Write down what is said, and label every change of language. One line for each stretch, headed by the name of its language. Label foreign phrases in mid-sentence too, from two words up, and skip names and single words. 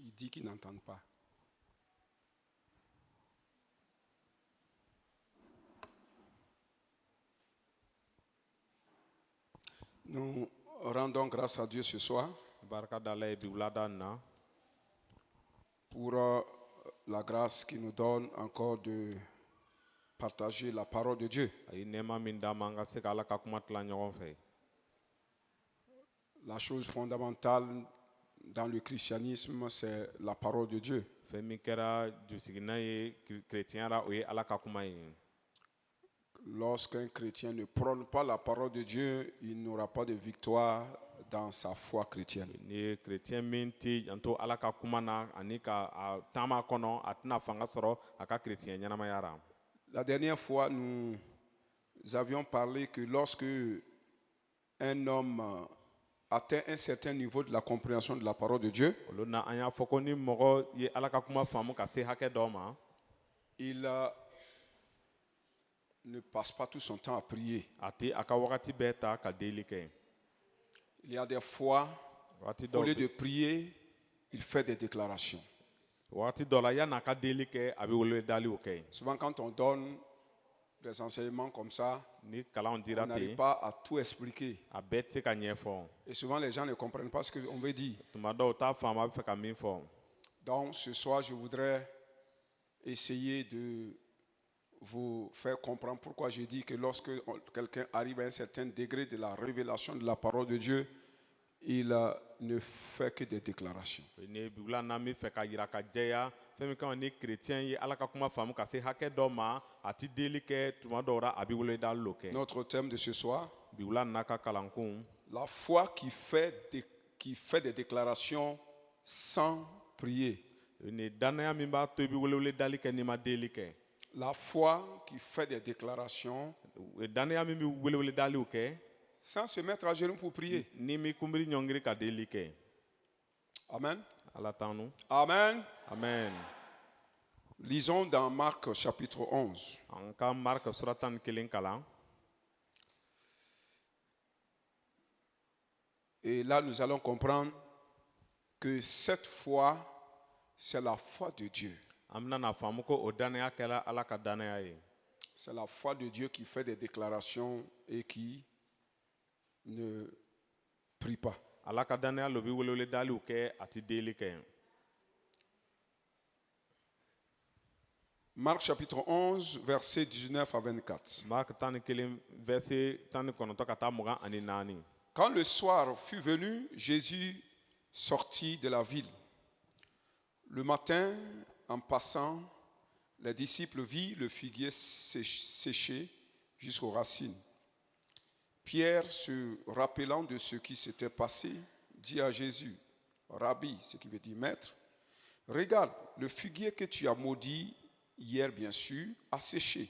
French: Il dit qu'ils n'entendent pas. Nous rendons grâce à Dieu ce soir
Bambara: Barka dalay bibladana.
French: pour la grâce qu'il nous donne encore de partager la parole de Dieu.
Bambara: Ayi nema minda manga sekala kakuma tla ɲɔgɔn fɛ.
French: La chose fondamentale dans le christianisme, c'est la parole de Dieu.
Bambara: Fɛn min kɛra jusigina ye chrétienra o ye Ala ka kuma ye.
French: Lorsqu'un chrétien ne prône pas la parole de Dieu, il n'aura pas de victoire dans sa foi chrétienne.
Bambara: Ni ye chrétien min ti janto Ala ka kuma na ani ka a taama kɔnɔ a tɛna fanga sɔrɔ a ka chrétien ɲɛnamaya ra.
French: La dernière fois, nous avions parlé que lorsque un homme atteint un certain niveau de la compréhension de la parole de Dieu,
Bambara: Olu na an y'a fɔ ko ni mɔgɔ ye Ala ka kuma faamu ka se hakɛ dɔ ma,
French: il ne passe pas tout son temps à prier.
Bambara: a tɛ a ka wagati bɛɛ ta ka deli kɛ.
French: Il y a des fois,
Bambara: Wagati
French: au
Bambara: dɔw
French: lieu de prier, il fait des déclarations.
Bambara: wagati dɔ la yan'a ka deli kɛ a bɛ welewedaliw kɛ.
French: Souvent, quand on donne des enseignements comme ça,
Bambara: Ni kalanw
French: on
Bambara: dira
French: n'arrive
Bambara: ten,
French: pas à tout expliquer.
Bambara: a bɛɛ tɛ se ka ɲɛfɔ.
French: Et souvent, les gens ne comprennent pas ce qu'on veut dire.
Bambara: Tuma dɔw t'a faamu a bɛ fɛ ka min fɔ.
French: Donc, ce soir, je voudrais essayer de vous faire comprendre pourquoi j'ai dit que lorsque quelqu'un arrive à un certain degré de la révélation de la parole de Dieu, il ne fait que des déclarations.
Bambara: Ni bibila na min fɛ ka yira ka jɛya fɛn min kama ni chrétien ye Ala ka kuma faamu ka se hakɛ dɔ ma a ti deli kɛ tuma dɔw la a bɛ welewedaliw kɛ.
French: Notre thème de ce soir,
Bambara: Bibila n'a ka kalankun,
French: la foi qui fait des déclarations sans prier.
Bambara: ni danaya min b'a to i bɛ welewedali kɛ n'i ma deli kɛ.
French: La foi qui fait des déclarations
Bambara: Danaya min bɛ welewedaliw kɛ
French: sans se mettre à genoux pour prier.
Bambara: ni mi kunbiri ɲɔngiri ka deli kɛ. Amen. Ala t'anu. Amen. Amen.
French: Lisons dans Marc chapitre 11.
Bambara: An ka Mark sura 11 kalan.
French: Et là, nous allons comprendre que cette foi, c'est la foi de Dieu.
Bambara: An bɛna faamu ko o danaya kɛra Ala ka danaya ye.
French: C'est la foi de Dieu qui fait des déclarations et qui ne prie pas.
Bambara: Ala ka danaya lo bɛ welewedaliw kɛ a ti deli kɛ.
French: Marc chapitre 11, versets 19 à 24.
Bambara: Mark 11 verset 19 ka taa 24.
French: Quand le soir fut venu, Jésus sortit de la ville. Le matin, en passant, les disciples virent le figuier séché jusqu'aux racines. Pierre, se rappelant de ce qui s'était passé, dit à Jésus, Rabbi, ce qui veut dire maître, regarde, le figuier que tu as maudit hier, bien sûr, a séché.